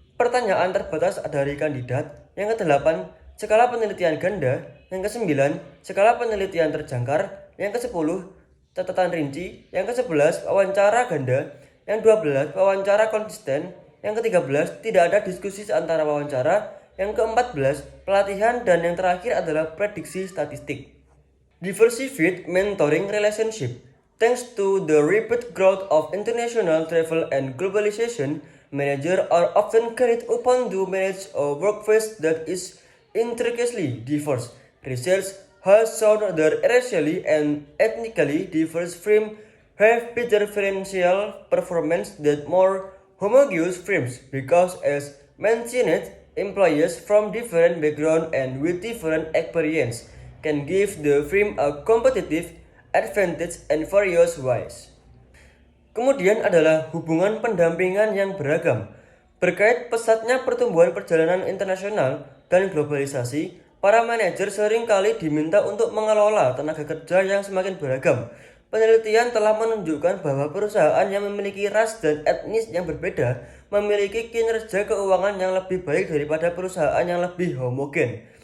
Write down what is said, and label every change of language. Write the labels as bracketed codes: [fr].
[id] pertanyaan terbatas dari kandidat, yang kedelapan skala penelitian ganda, yang kesembilan skala penelitian terjangkar, yang kesepuluh catatan rinci, yang ke-11 wawancara ganda, yang 12 wawancara konsisten, yang ke-13 tidak ada diskusi antara wawancara, yang ke-14 pelatihan, dan yang terakhir adalah prediksi statistik. [en] Diversified mentoring relationship. Thanks to the rapid growth of international travel and globalization, managers are often called upon to manage a workforce that is intricately diverse. Research has shown that racially and ethnically diverse firms have better financial performance than more homogeneous firms because, as mentioned, employees from different backgrounds and with different experience can give the firm a competitive advantage in various ways. [id] Kemudian adalah hubungan pendampingan yang beragam. Berkait pesatnya pertumbuhan perjalanan internasional dan globalisasi, para manajer seringkali diminta untuk mengelola tenaga kerja yang semakin beragam. Penelitian telah menunjukkan bahwa perusahaan yang memiliki ras dan etnis yang berbeda memiliki kinerja keuangan yang lebih baik daripada perusahaan yang lebih homogen.